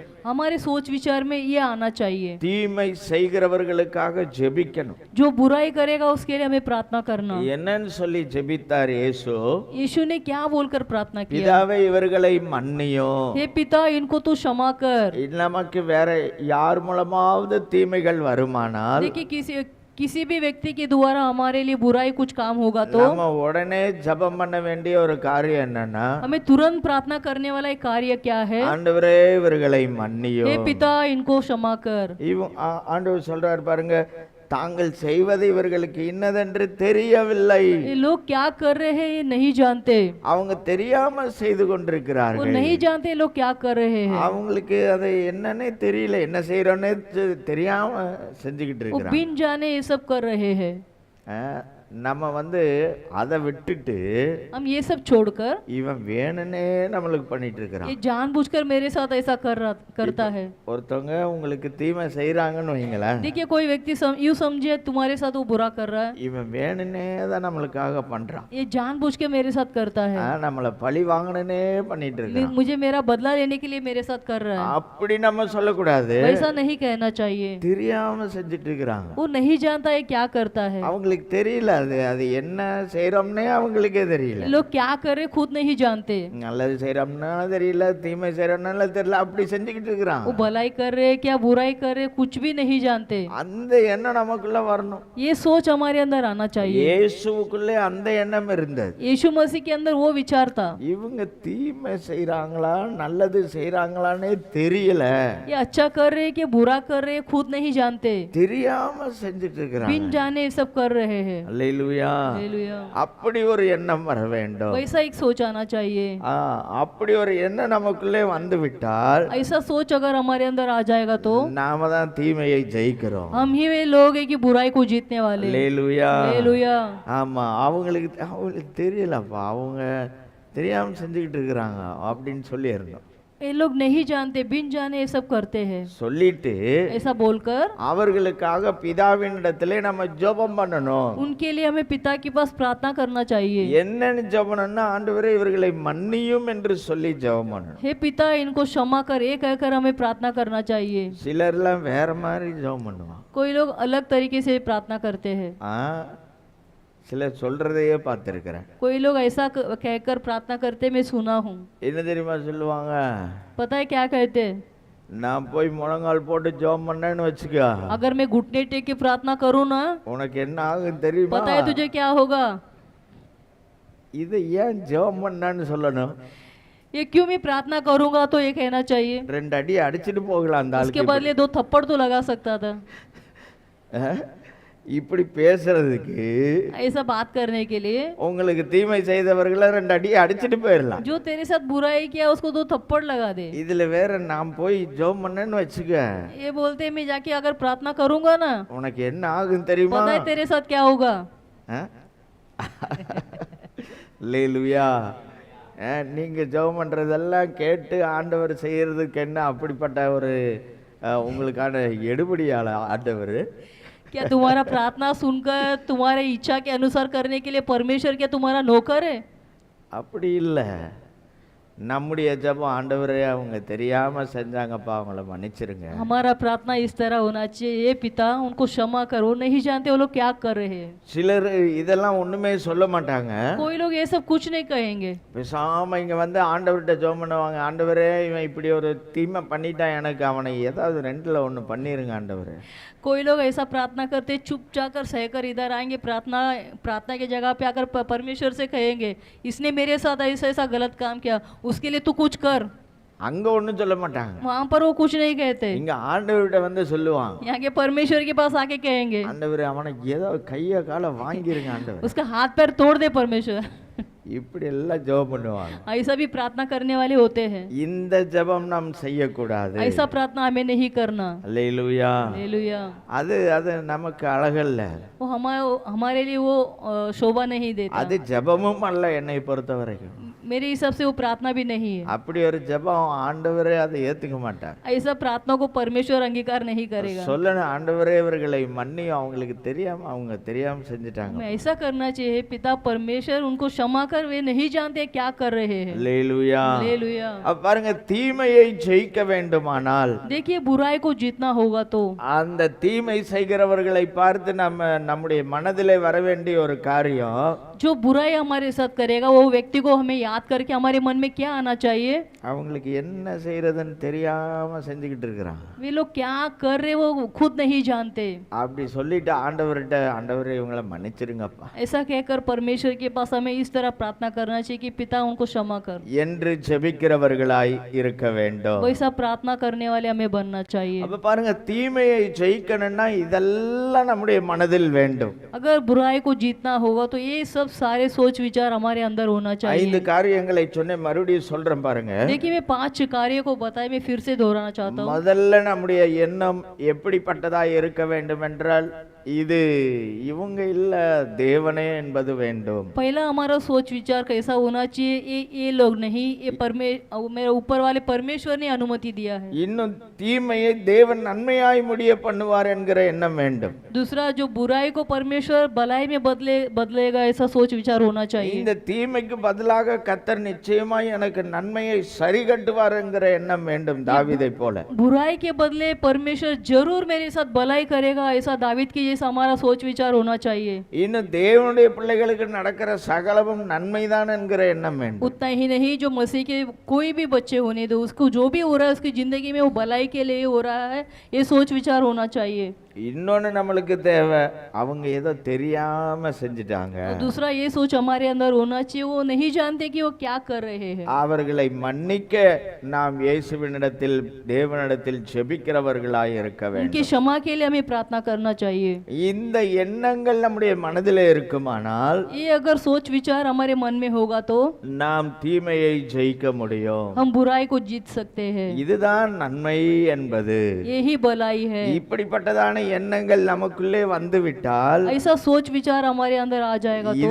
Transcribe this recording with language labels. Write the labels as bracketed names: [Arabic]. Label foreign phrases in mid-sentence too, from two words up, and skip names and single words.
[Hindi] हमारे सोच विचार में ये आना चाहिए, [Tamil] தீமை செய்கிறவர்களுக்காக ஜெபிக்கணும். [Hindi] जो बुराई करेगा उसके लिए हमें प्रार्थना करना। [Tamil] என்னன்னு சொல்லி ஜெபித்தார் இயேசு? [Hindi] यीशु ने क्या बोलकर प्रार्थना किया, [Tamil] பிதாவே இவர்களை மன்னியும். [Hindi] हे पिता इनको तू क्षमा कर। [Tamil] நமக்கு வேற யார் மூலமாவது தீமைகள் வருமானால், [Hindi] देखिए किसी किसी भी व्यक्ति के द्वारा हमारे लिए बुराई कुछ काम होगा तो [Tamil] நம்ம உடனே ஜெபம் பண்ண வேண்டிய ஒரு காரியம் என்னன்னா, [Hindi] हमें तुरंत प्रार्थना करने वाला एक कार्य क्या है? [Tamil] ஆண்டவரே இவர்களை [Hindi] हे [Tamil] மன்னியும். [Hindi] पिता इनको क्षमा कर। [Tamil] ஆண்டவர் சொல்றாரு பாருங்க, தாங்கள் செய்வது இவர்களுக்கு இன்னதென்று தெரியவில்லை. [Hindi] ये लोग क्या कर रहे हैं ये नहीं जानते, [Tamil] அவங்க தெரியாம செய்து [Hindi] वो [Tamil] கொண்டிருக்கிறார்கள். [Hindi] नहीं जानते ये लोग क्या कर रहे हैं। [Tamil] அவங்களுக்கு அது என்னன்னே தெரியல, என்ன செய்யறோன்னே தெரியாம செஞ்சுக்கிட்டு [Hindi] वो [Tamil] இருக்கிறாங்க. [Hindi] बिन जाने ये सब कर रहे हैं। [Tamil] நம்ம அதை விட்டுட்டு [Hindi] हम ये सब छोड़कर [Tamil] இவன் வேணும்னே நம்மளுக்கு பண்ணிட்டு இருக்கிறான். [Hindi] ये जानबूझकर मेरे साथ ऐसा करता है। [Tamil] ஒருத்தவங்க உங்களுக்கு தீமை செய்யறாங்கன்னு வைங்களேன், [Hindi] देखिए कोई व्यक्ति यूं समझे तुम्हारे साथ वो बुरा कर रहा है, [Tamil] இவன் வேணும்னே தான் நம்மளுக்காக பண்றான். [Hindi] ये जानबूझ के मेरे साथ करता है, [Tamil] நம்மளை பழி வாங்கணும்னே பண்ணிட்டு இருக்கான். [Hindi] मुझे मेरा बदला लेने के लिए मेरे साथ कर रहा है। [Tamil] அப்படி நம்ம சொல்லக்கூடாது. [Hindi] वैसा नहीं कहना चाहिए। [Tamil] தெரியாம செஞ்சுட்டு இருக்கிறாங்க. [Hindi] वो नहीं जानता है क्या करता है। [Tamil] அவங்களுக்கு தெரியல, அது என்ன செய்யறோம்னே அவங்களுக்கே தெரியல. [Hindi] लोग क्या करे खुद नहीं जानते। [Tamil] நல்லது செய்யறோம்னா தெரியல, தீமை செய்யறோம்னால தெரியல, அப்படி செஞ்சுக்கிட்டு இருக்கிறான். [Hindi] वो भलाई कर रहे क्या बुराई कर रहे कुछ भी नहीं जानते। [Tamil] அந்த எண்ணம் நமக்குள்ள வரணும். [Hindi] ये सोच हमारे अंदर आना चाहिए। [Tamil] இயேசுவுக்குள்ளே அந்த எண்ணம் இருந்தது. [Hindi] यीशु मसीह के अंदर वो विचार था। [Tamil] இவங்க தீமை செய்யறாங்களா நல்லது செய்யறாங்களானே தெரியல, [Hindi] ये अच्छा कर रहे कि बुरा कर रहे खुद नहीं जानते, [Tamil] தெரியாம செஞ்சுட்டு இருக்கிறாங்க. [Hindi] बिन जाने ये सब कर रहे हैं। [Tamil] அல்லேலூயா. [Hindi] हालेलुया। [Tamil] அப்படி ஒரு எண்ணம் வர வேண்டும். [Hindi] वैसा एक सोच आना चाहिए। [Tamil] அப்படி ஒரு எண்ணம் நமக்குள்ளே வந்து விட்டால் [Hindi] ऐसा सोच अगर हमारे अंदर आ जाएगा तो [Tamil] நாம தான் தீமையை ஜெயிக்கிறோம். [Hindi] हम ही वे लोग हैं कि बुराई को जीतने वाले। [Tamil] அல்லேலூயா. [Hindi] हालेलुया। [Tamil] ஆமா, அவங்களுக்கு தெரியலப்பா, அவங்க தெரியாம செஞ்சுக்கிட்டு இருக்கிறாங்க அப்படின்னு சொல்லி இருந்தோம். [Hindi] ये लोग नहीं जानते, बिन जाने ये सब करते हैं। [Tamil] சொல்லிட்டு [Hindi] ऐसा बोलकर [Tamil] அவர்களுக்காக பிதாவினிடத்திலே நம்ம ஜெபம் பண்ணணும். [Hindi] उनके लिए हमें पिता के पास प्रार्थना करना चाहिए। [Tamil] என்னன்னு ஜெபம்னா, ஆண்டவரே இவர்களை மன்னியும் என்று சொல்லி ஜெபம் பண்ணணும். [Hindi] हे पिता इनको क्षमा कर ये कहकर हमें प्रार्थना करना चाहिए। [Tamil] சிலர்லாம் வேற மாதிரி ஜெபம் பண்ணுவான். [Hindi] कोई लोग अलग तरीके से प्रार्थना करते हैं। [Tamil] சிலர் சொல்றதையே பார்த்துருக்கிறேன். [Hindi] कोई लोग ऐसा कहकर प्रार्थना करते मैं सुना हूँ। [Tamil] என்ன தெரியுமா சொல்லுவாங்க? [Hindi] पता है क्या कहते? [Tamil] நான் போய் முழங்கால் போட்டு ஜெபம் பண்ணேன்னு வச்சுக்க, [Hindi] अगर मैं घुटने टेक के प्रार्थना करूँ ना, [Tamil] உனக்கு என்ன ஆகும் தெரியுமா? [Hindi] पता है तुझे क्या होगा? [Tamil] இது ஏன் ஜெபம் பண்ணான்னு சொல்லணும்? [Hindi] ये क्यों मैं प्रार्थना करूंगा तो ये कहना चाहिए। [Tamil] 2 அடி அடிச்சிட்டு போகலாம் அந்த [Hindi] उसके [Tamil] ஆளுக்கு. [Hindi] बदले 2 थप्पड़ तो लगा सकता था। [Tamil] இப்படி பேசுறதுக்கு [Hindi] ऐसा बात करने के लिए [Tamil] உங்களுக்கு தீமை செய்தவர்களை 2 அடி அடிச்சிட்டு போயிடலாம். [Hindi] जो तेरे साथ बुराई किया उसको 2 थप्पड़ लगा दे। [Tamil] இதுல வேற நான் போய் ஜெபம் பண்ணேன்னு வச்சுக்க, [Hindi] ये बोलते मैं जाके अगर प्रार्थना करूंगा ना, [Tamil] உனக்கு என்ன ஆகும் தெரியுமா? [Hindi] पता है तेरे साथ क्या होगा? [Tamil] அல்லேலூயா. நீங்க ஜெபம் பண்றதெல்லாம் கேட்டு ஆண்டவர் செய்யறதுக்கு என்ன அப்படிப்பட்ட ஒரு உங்களுக்கான எடுபடியால ஆண்டவர்? [Hindi] क्या तुम्हारा प्रार्थना सुनकर तुम्हारे इच्छा के अनुसार करने के लिए परमेश्वर क्या तुम्हारा नौकर है? [Tamil] அப்படி இல்லை. நம்முடைய ஜெபம், ஆண்டவரே அவங்க தெரியாம செஞ்சாங்கப்பா, அவங்கள மன்னிச்சிருங்க. [Hindi] हमारा प्रार्थना इस तरह होना चाहिए, ये पिता उनको क्षमा करो, नहीं जानते वो लोग क्या कर रहे हैं। [Tamil] சிலர் இதெல்லாம் ஒண்ணுமே சொல்ல மாட்டாங்க. [Hindi] कोई लोग ये सब कुछ नहीं कहेंगे, [Tamil] பேசாம இங்க வந்து ஆண்டவர்கிட்ட ஜெபம் பண்ணுவாங்க. ஆண்டவரே இவன் இப்படி ஒரு தீமை பண்ணிட்டான், எனக்கு அவனை ஏதாவது 2ல 1 பண்ணிருங்க ஆண்டவரே. [Hindi] कोई लोग ऐसा प्रार्थना करते चुप जाकर सहकर इधर आएंगे, प्रार्थना की जगह पे आकर परमेश्वर से कहेंगे इसने मेरे साथ ऐसा ऐसा गलत काम किया, उसके लिए तू कुछ कर। [Tamil] அங்க ஒண்ணும் சொல்ல மாட்டாங்க. [Hindi] वहाँ पर वो कुछ नहीं कहते, [Tamil] இங்க ஆண்டவர்கிட்ட வந்து சொல்லுவான். [Hindi] यहाँ के परमेश्वर के पास आके कहेंगे [Tamil] ஆண்டவரே அவனை ஏதோ கைய கால வாங்கிருங்க ஆண்டவர். [Hindi] उसका हाथ पैर तोड़ दे परमेश्वर। [Tamil] இப்படி எல்லாம் ஜெபம் பண்ணுவாங்க. [Hindi] ऐसा भी प्रार्थना करने वाले होते हैं। [Tamil] இந்த ஜெபம் நாம் செய்யக்கூடாது. [Hindi] ऐसा प्रार्थना हमें नहीं करना। [Tamil] அல்லேலூயா. [Hindi] हालेलुया। [Tamil] அது நமக்கு அழகல்ல. [Hindi] वो हमारे लिए वो शोभा नहीं देता। [Tamil] அது ஜெபமும் அல்ல என்னை பொறுத்த வரைக்கும். [Hindi] मेरे हिसाब से वो प्रार्थना भी नहीं है। [Tamil] அப்படி ஒரு ஜெபம் ஆண்டவரே அதை ஏத்துக்க மாட்டார். [Hindi] ऐसा प्रार्थना को परमेश्वर अंगीकार नहीं करेगा। [Tamil] சொல்லணும், ஆண்டவரே இவர்களை மன்னியும், அவங்களுக்கு தெரியாம அவங்க தெரியாம செஞ்சுட்டாங்க. [Hindi] हमें ऐसा करना चाहिए, पिता परमेश्वर उनको क्षमा कर कर वे नहीं जानते क्या कर रहे हैं। [Tamil] அல்லேலூயா. [Hindi] हालेलुया। [Tamil] அப்ப பாருங்க, தீமையை ஜெயிக்க வேண்டுமானால் [Hindi] देखिए बुराई को जीतना होगा तो [Tamil] அந்த தீமை செய்கிறவர்களை பார்த்து நம்முடைய மனதிலே வர வேண்டிய ஒரு காரியம், [Hindi] जो बुराई हमारे साथ करेगा वो व्यक्ति को हमें याद करके हमारे मन में क्या आना चाहिए, [Tamil] அவங்களுக்கு என்ன செய்யறதுன்னு தெரியாம செஞ்சுக்கிட்டு இருக்கிறான். [Hindi] वे लोग क्या कर रहे वो खुद नहीं जानते। [Tamil] அப்படி சொல்லிட்டு ஆண்டவர்கிட்ட, ஆண்டவரே இவங்களை மன்னிச்சிருங்கப்பா [Hindi] ऐसा कहकर परमेश्वर के पास हमें इस तरह प्रार्थना करना चाहिए कि पिता उनको क्षमा कर, [Tamil] என்று ஜெபிக்கிறவர்களாய் இருக்க வேண்டும். [Hindi] वैसा प्रार्थना करने वाले हमें बनना चाहिए। [Tamil] அப்ப பாருங்க, தீமையை ஜெயிக்கணும்னா இதெல்லாம் நம்முடைய மனதில் வேண்டும். [Hindi] अगर बुराई को जीतना होगा तो ये सब सारे सोच विचार हमारे अंदर होना 5 चाहिए। [Tamil] காரியங்களை சொன்னேன், மறுபடியும் சொல்றேன் பாருங்க. [Hindi] देखिए मैं 5 कार्य को बताए, मैं फिर से दोहराना चाहता हूँ। [Tamil] முதல்ல நம்முடைய எண்ணம் எப்படிப்பட்டதா இருக்க வேண்டும் என்றால், இது இவங்க இல்ல தேவனே என்பது வேண்டும். [Hindi] पहला हमारा सोच विचार कैसा होना चाहिए, ये लोग नहीं, ये मेरे ऊपर वाले परमेश्वर ने अनुमति दिया है। [Tamil] இன்னும் தீமையை தேவன் நன்மையாய் முடிய பண்ணுவார் என்கிற எண்ணம் வேண்டும். [Hindi] दूसरा, जो बुराई को परमेश्वर भलाई में बदलेगा, ऐसा सोच विचार होना चाहिए। [Tamil] இந்த தீமைக்கு பதிலாக கர்த்தர் நிச்சயமாய் எனக்கு நன்மையை சரி கட்டுவார் என்கிற எண்ணம் வேண்டும், தாவீதை போல. [Hindi] बुराई के बदले परमेश्वर जरूर मेरे साथ भलाई करेगा, ऐसा दावीद की जैसा हमारा सोच विचार होना चाहिए। [Tamil] இன்னும் தேவனுடைய பிள்ளைகளுக்கு நடக்கிற சகலமும் நன்மைதான் என்கிற எண்ணம் வேண்டும். [Hindi] उतना ही नहीं, जो मसीह के कोई भी बच्चे होने दो, उसको जो भी हो रहा है उसकी जिंदगी में वो भलाई के लिए हो रहा है, ये सोच विचार होना चाहिए। [Tamil] இன்னொன்னு நம்மளுக்கு தேவை, அவங்க ஏதோ தெரியாம செஞ்சிட்டாங்க, [Hindi] और दूसरा ये सोच हमारे अंदर होना चाहिए, वो नहीं जानते कि वो क्या कर रहे हैं। [Tamil] அவர்களை மன்னிக்க நாம் இயேசுவினிடத்தில், தேவனிடத்தில் ஜெபிக்கிறவர்களாய் இருக்க [Hindi] उनकी [Tamil] வேண்டும். [Hindi] क्षमा के लिए हमें प्रार्थना करना चाहिए। [Tamil] இந்த எண்ணங்கள் நம்முடைய மனதிலே இருக்குமானால் [Hindi] ये अगर सोच विचार हमारे मन में होगा तो [Tamil] நாம் தீமையை ஜெயிக்க முடியும். [Hindi] हम बुराई को जीत सकते हैं। [Tamil] இதுதான் நன்மை என்பது. [Hindi] यही भलाई है। [Tamil] இப்படிப்பட்டதான எண்ணங்கள் நமக்குள்ளே வந்துவிட்டால் [Hindi] ऐसा सोच विचार हमारे अंदर आ जाएगा तो